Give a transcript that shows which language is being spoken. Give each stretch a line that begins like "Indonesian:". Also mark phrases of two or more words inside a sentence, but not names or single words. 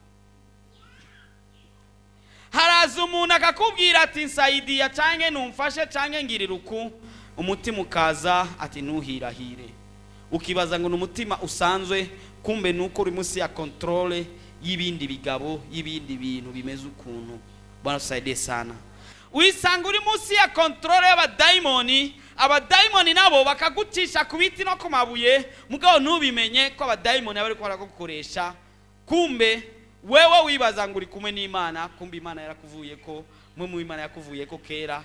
Rundi: Haraza umuntu akakubwira ati nsaidia canke numfashe canke ngirira uku, umutima ukaza ati nuhirahire, ukibaza ngo n'umutima usanzwe, kumbe nuko uri munsi ya control y'ibindi bigabo y'ibindi bintu bimeze ukuntu.
Swahili: Bwana tusaidie sana.
Rundi: Wisanga uri munsi ya control y'abadaimoni, abadaimoni nabo bakagucisha ku biti no ku mabuye, mugabo nubimenye ko abadaimoni bari ko baragukoresha, kumbe wewe wibaza ngo uri kumwe n'Imana, kumbe Imana yarakuvuye ko, mwe mu Imana yakuvuye ko kera.